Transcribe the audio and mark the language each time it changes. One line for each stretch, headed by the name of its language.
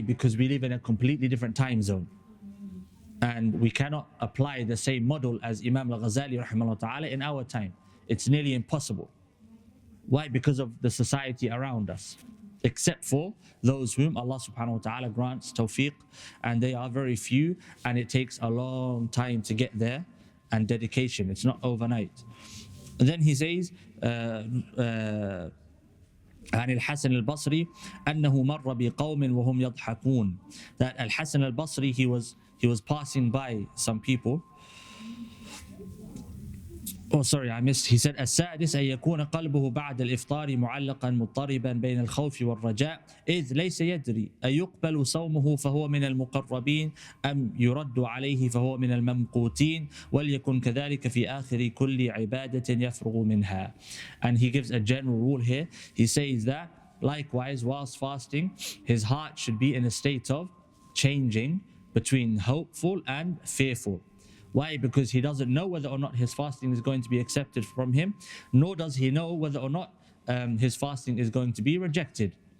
English: Because we live in a completely different time zone. And we cannot apply the same model as Imam al-Ghazali rahimahullah ta'ala in our time. It's nearly impossible. Why? Because of the society around us. Except for those whom Allah subhanahu wa ta'ala grants tawfiq, and they are very few, and it takes a long time to get there, and dedication. It's not overnight. And then he says,
Arabic: عن الحسن البصري أنه مر بقوم وهم يضحكون.
English: That Al-Hasan al-Basri, he was passing by some people. Oh, sorry, I missed. He said,
Arabic: السادس أن يكون قلبه بعد الإفطار معلقا مضطربا بين الخوف والرجاء إذ ليس يدري أيقبل صومه فهو من المقربين أم يرد عليه فهو من الممقوتين وليكن كذلك في آخر كل عبادة يفرغ منها.
English: And he gives a general rule here. He says that likewise, whilst fasting, his heart should be in a state of changing between hopeful and fearful. Why? Because he doesn't know whether or not his fasting is going to be accepted from him, nor does he know whether or not his fasting is going to be rejected.